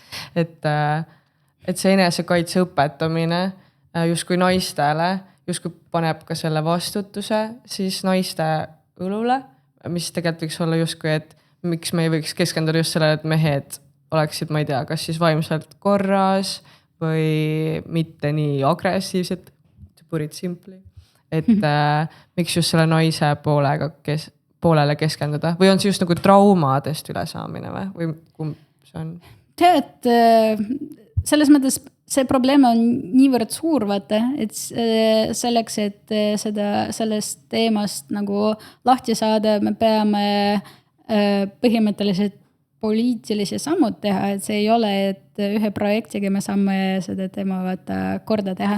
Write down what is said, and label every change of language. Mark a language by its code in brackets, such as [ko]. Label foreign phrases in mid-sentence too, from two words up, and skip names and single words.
[et] et see enesekaitse õpetamine justkui naistele, justkui paneb ka selle vastutuse siis naiste õlule, mis tegelikult võiks olla justkui, et miks me ei võiks keskenduda just sellele, et mehed oleksid, ma ei tea, kas siis vaimselt korras või mitte nii agressiivsed, [en] to put it simply. [et] Et miks just selle naise poolele keskenduda või on see just nagu traumadest ülesaamine või kumb see on? Tead, selles mõttes see probleem on niivõrd suur, vaata, et selleks, et sellest teemast nagu lahti saada, me peame põhimõtteliselt poliitilisi sammud teha, et see ei ole, et ühe projektiga me saame seda teema korda teha.